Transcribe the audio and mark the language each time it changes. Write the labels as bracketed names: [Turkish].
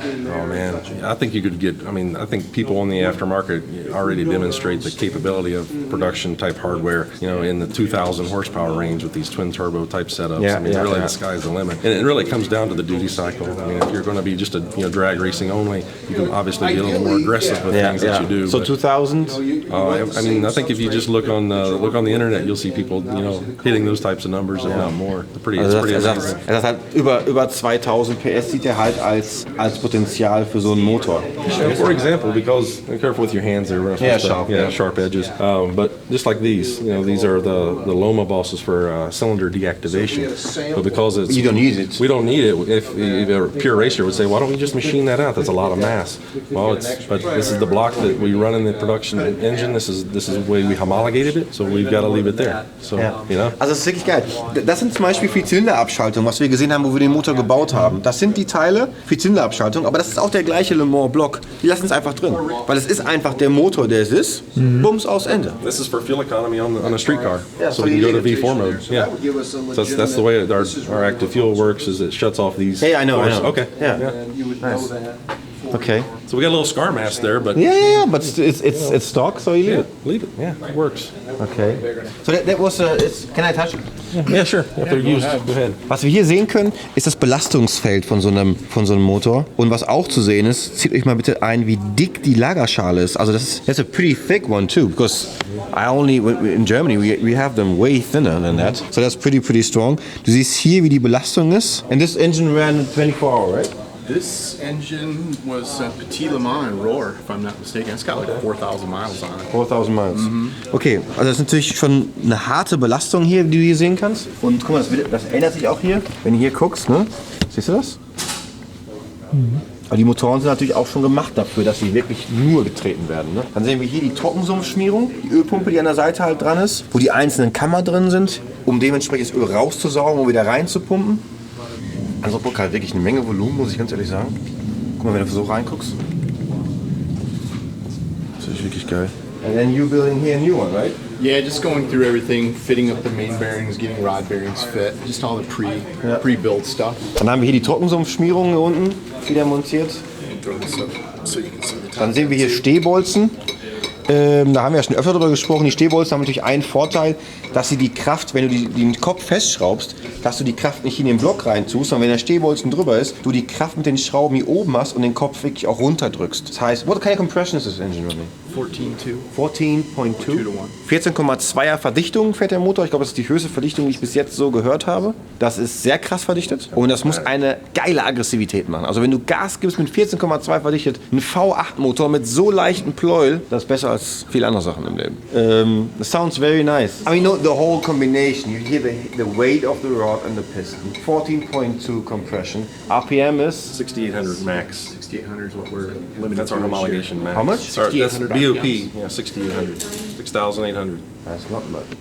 [English] Oh man, I think you could get, I think people in the aftermarket already demonstrate the capability of production type hardware, in the 2,000 horsepower range with these twin turbo type setups. Really the sky's the limit. And it really comes down to the duty cycle. If you're going to be just a drag racing only, you can obviously be a little more aggressive with things that you do. So 2,000? I think if you just look on the internet, you'll see people, hitting those types of numbers, if not more. It's pretty amazing. [German] Das hat über 2,000 PS sieht er halt als Potenzial für so einen Motor. [English] For example, because be careful with your hands there. Sharp edges. But just like these, these are the Loma bosses for cylinder deactivation. But because you don't need it. We don't need it. If a pure racer would say, why don't we just machine that out? That's a lot of mass. Well, but this is the block that we run in the production engine. This is the way we homologated it. So we've got to leave it there. So, [German] Also das ist wirklich geil. Das sind zum Beispiel für die Zylinderabschaltung, was wir gesehen haben, wo wir den Motor gebaut haben. Das sind die Teile für die Zylinderabschaltung, aber das ist auch der gleiche Le Mans Block. Die lassen es einfach drin, weil es ist einfach der Motor, der es ist. Bums, aus Ende. [English] This is for fuel economy on a street car, so we can go to V4 mode. Yeah, so that's the way our active fuel works. Is it shuts off these. Hey, I know. Okay. Yeah. Nice. Okay. So we got a little scar mass there, but but it's stock, so you leave it. Leave it. Yeah, it works. Okay. So that was. Can I touch it? Yeah, sure. If they're used, go ahead. [German] Was wir hier sehen können, ist das Belastungsfeld von so einem Motor. Und was auch zu sehen ist, zieht euch mal bitte ein, wie dick die Lagerschale ist. [English] Also that's a pretty thick one too, because in Germany we have them way thinner than that. So that's pretty strong. [German] Du siehst hier, wie die Belastung ist. [English] And this engine ran 24 hours, right? This engine was a Petit Le Mans in Roar, if I'm not mistaken. It's got like 4,000 miles on it. 4,000 miles. [German] Okay, also das ist natürlich schon eine harte Belastung hier, die du hier sehen kannst. Und guck mal, das ändert sich auch hier. Wenn du hier guckst, ne? Siehst du das? Aber die Motoren sind natürlich auch schon gemacht dafür, dass sie wirklich nur getreten werden. Ne? Dann sehen wir hier die Trockensumpfschmierung, die Ölpumpe, die an der Seite halt dran ist, wo die einzelnen Kammern drin sind, um dementsprechend das Öl rauszusaugen und wieder reinzupumpen. Also Bock halt wirklich eine Menge Volumen, muss ich ganz ehrlich sagen. Guck mal, wenn du so reinguckst. Das ist wirklich geil. [English] And then you building here a new one, right? Yeah, just going through everything, fitting up the main bearings, getting rod bearings fit, just all the pre-built stuff. [German] Dann haben wir hier die Trockensumpfschmierung hier unten wieder montiert. [English] throw this up so you can see the top. [German] Dann sehen wir hier Stehbolzen. Da haben wir ja schon öfter drüber gesprochen. Die Stehbolzen haben natürlich einen Vorteil, dass sie die Kraft, wenn du den Kopf festschraubst, dass du die Kraft nicht in den Block reintust, sondern wenn der Stehbolzen drüber ist, du die Kraft mit den Schrauben hier oben hast und den Kopf wirklich auch runterdrückst. Das heißt, [English] what kind of compression is this engine running? 14.2. 14.2. [German] 14,2er Verdichtung fährt der Motor. Ich glaube, das ist die höchste Verdichtung, die ich bis jetzt so gehört habe. Das ist sehr krass verdichtet und das muss eine geile Aggressivität machen. Also wenn du Gas gibst mit 14,2 verdichtet, ein V8-Motor mit so leichten Pleuel, das ist besser als viele andere Sachen im Leben. [English] That sounds very nice. I mean, the whole combination. You hear the weight of the rod and the piston. 14.2 compression. RPM is 6,800 max. 6,800 is what we're limited That's to our this year. homologation max. How much? Sorry, that's 6,800 BOP. RPMs. Yeah, 6,800. 6,800. That's not much.